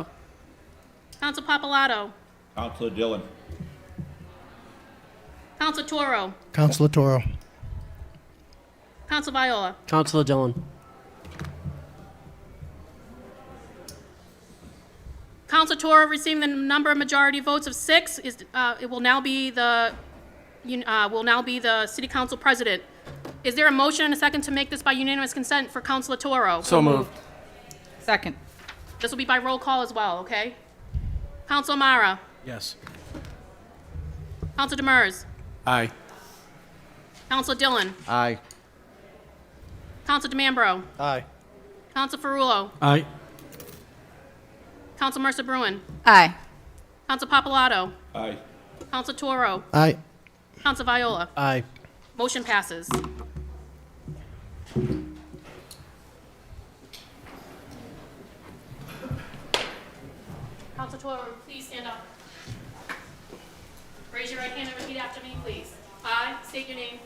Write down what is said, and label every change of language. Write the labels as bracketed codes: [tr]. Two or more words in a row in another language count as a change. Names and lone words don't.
[en] Councilor Papalato. Councilor Dillon. Councilor Toro. Councilor Toro. Councilor Viola. Councilor Dillon. Councilor Toro receiving the number of majority votes of 6 will now be the city council president. Is there a motion and a second to make this by unanimous consent for Councilor Toro? So moved. Second. This will be by roll call as well, okay? Councilor Amara. Yes. Councilor Demers. Aye. Councilor Dillon. Aye. Councilor DeMambro. Aye. Councilor Ferrulo. Aye. Councilor Mercer Bruin. Aye. Councilor Papalato. Aye. Councilor Toro. Aye. Councilor Viola. Aye. Motion passes. Councilor Toro, please stand up. Raise your right hand and repeat after me, please. I state your name.